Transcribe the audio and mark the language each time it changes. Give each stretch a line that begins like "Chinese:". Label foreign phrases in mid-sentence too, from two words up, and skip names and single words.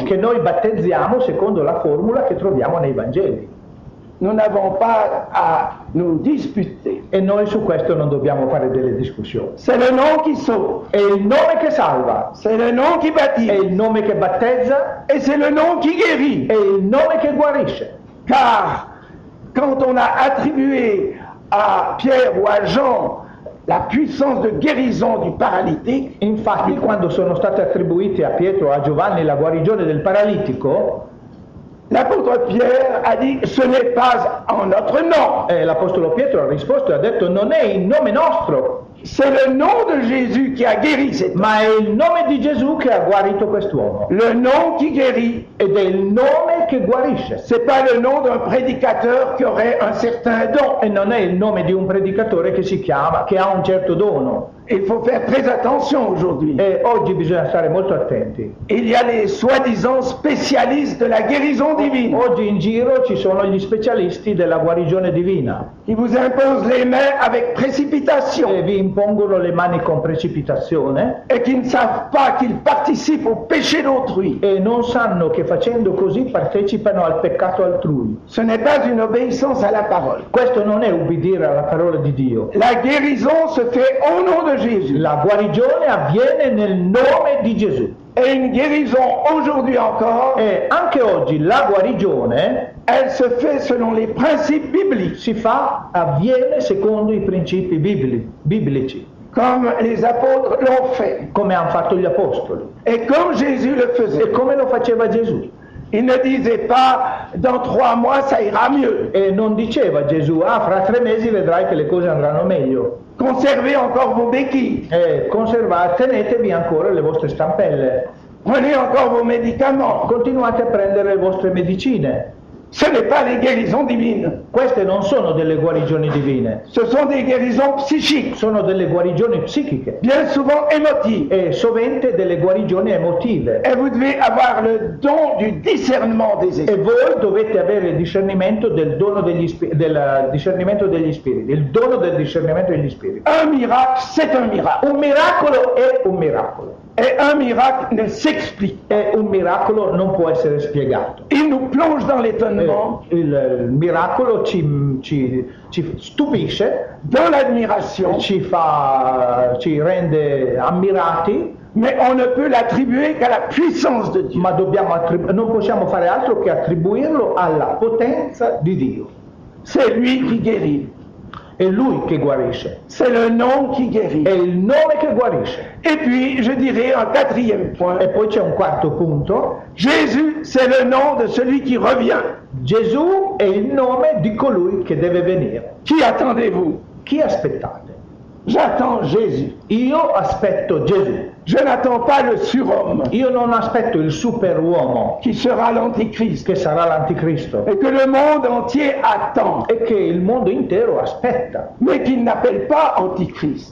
Italian: che noi battezziamo secondo la formula che troviamo nei Vangeli.
French: Nous n'avons pas à nous disputer.
Italian: E noi su questo non dobbiamo fare delle discussioni.
French: C'est le nom qui sauve,
Italian: È il nome che salva,
French: c'est le nom qui
Italian: è
French: baptise,
Italian: il nome che battezza,
French: et c'est le nom qui guérit.
Italian: è il nome che guarisce.
French: Car quand on a attribué à Pierre ou à Jean la puissance de guérison du paralytique,
Italian: Infatti, quando sono state attribuite a Pietro o a Giovanni la guarigione del paralitico,
French: l'apôtre Pierre a dit ce n'est pas en notre nom,
Italian: l'Apostolo Pietro ha risposto e ha detto non è il nome nostro,
French: c'est le nom de Jésus qui a guéri cet homme.
Italian: ma è il nome di Gesù che ha guarito quest'uomo.
French: Le nom qui guérit,
Italian: Ed è il nome che guarisce.
French: c'est pas le nom d'un prédicateur qui aurait un certain don.
Italian: E non è il nome di un predicatore che si chiama, che ha un certo dono.
French: Il faut faire très attention aujourd'hui.
Italian: E oggi bisogna stare molto attenti.
French: Il y a les soi-disant spécialistes de la guérison divine
Italian: Oggi in giro ci sono gli specialisti della guarigione divina
French: qui vous imposent les mains avec
Italian: e
French: précipitation
Italian: vi impongono le mani con precipitazione
French: et qui ne savent pas qu'ils participent au péché d'autrui.
Italian: e non sanno che facendo così partecipano al peccato altrui.
French: Ce n'est pas une obéissance à la parole.
Italian: Questo non è ubbidire alla parola di Dio.
French: La guérison se fait au nom de Jésus.
Italian: La guarigione avviene nel nome di Gesù.
French: Et une guérison aujourd'hui encore,
Italian: E anche oggi la guarigione
French: elle se fait selon les principes bibliques,
Italian: avviene secondo i principi biblici,
French: comme les apôtres l'ont fait,
Italian: come hanno fatto gli apostoli
French: et comme Jésus le
Italian: e
French: faisait.
Italian: come lo faceva Gesù.
French: Il ne disait pas dans 3 mois ça ira mieux.
Italian: E non diceva Gesù, fra 3 mesi vedrai che le cose andranno meglio.
French: Conservez encore vos béquilles,
Italian: Tenetevi ancora le vostre stampelle,
French: prenez encore vos médicaments.
Italian: continuate a prendere le vostre medicine.
French: Ce n'est pas les guérisons divines,
Italian: Queste non sono delle guarigioni divine,
French: ce sont des guérisons psychiques,
Italian: sono delle guarigioni psichiche
French: bien souvent émotives.
Italian: e sovente delle guarigioni emotive.
French: Et vous devez avoir le don du discernement des
Italian: E
French: esprits.
Italian: voi dovete avere il discernimento del dono del discernimento degli spiriti, il dono del discernimento degli spiriti.
French: Un miracle, c'est un miracle.
Italian: Un miracolo è un miracolo.
French: Et un miracle ne s'explique pas.
Italian: E un miracolo non può essere spiegato.
French: Il nous plonge dans l'étonnement,
Italian: Il miracolo ci stupisce,
French: dans l'admiration,
Italian: ci rende ammirati,
French: mais on ne peut l'attribuer qu'à la puissance de Dieu.
Italian: ma non possiamo fare altro che attribuirlo alla potenza di Dio.
French: C'est lui qui guérit.
Italian: È Lui che guarisce,
French: C'est le nom qui guérit.
Italian: è il nome che guarisce.
French: Et puis, je dirais un quatrième point.
Italian: E poi c'è un quarto punto:
French: Jésus, c'est le nom de celui qui revient.
Italian: Gesù è il nome di colui che deve venire.
French: Qui attendez-vous?
Italian: Chi aspettate?
French: J'attends Jésus.
Italian: Io aspetto Gesù.
French: Je n'attends pas le surhomme
Italian: Io non aspetto il superuomo
French: qui sera l'antichrist
Italian: che sarà l'anticristo
French: et que le monde entier attend,
Italian: e che il mondo intero aspetta,
French: mais qu'il n'appelle pas antichrist,